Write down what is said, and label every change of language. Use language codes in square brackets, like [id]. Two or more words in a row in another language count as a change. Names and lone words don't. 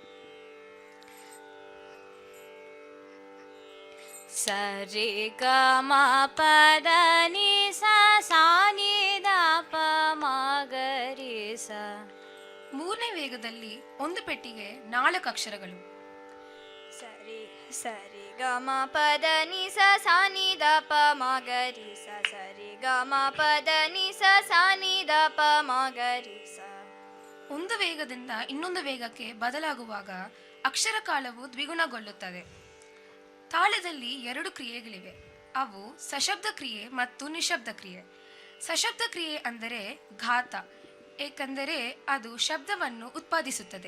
[kn] ಸರಿ ಗ ಮ ಪ ದ ನಿ ಸ ಸಾ ನಿ ದ ಪ ಮ ಗ ರಿ ಸ. ಮೂರನೇ ವೇಗದಲ್ಲಿ 1 ಪೆಟ್ಟಿಗೆ 4 ಅಕ್ಷರಗಳು. ಸರಿ ಸರಿ ಗ ಮ ಪ ದ ನಿ ಸ ಸಾ ನಿ ದ ಪ ಮ ಗ ರಿ ಸ. ಸರಿ ಗ ಮ ಪ ದ ನಿ ಸ ಸಾ ನಿ ದ ಪ ಮ ಗ ರಿ ಸ. ಒಂದು ವೇಗದಿಂದ ಇನ್ನೊಂದು ವೇಗಕ್ಕೆ ಬದಲಾಗುವಾಗ ಅಕ್ಷರ ಕಾಲವು ದ್ವಿಗುಣಗೊಳ್ಳುತ್ತದೆ. ತಾಳದಲ್ಲಿ 2 ಕ್ರಿಯೆಗಳಿವೆ. ಅವು ಸಶಬ್ದ ಕ್ರಿಯೆ ಮತ್ತು ನಿಶಬ್ದ ಕ್ರಿಯೆ. ಸಶಬ್ದ ಕ್ರಿಯೆ ಅಂದರೆ ಘಾತ, ಏಕೆಂದರೆ ಅದು ಶಬ್ದವನ್ನು ಉತ್ಪಾದಿಸುತ್ತದೆ.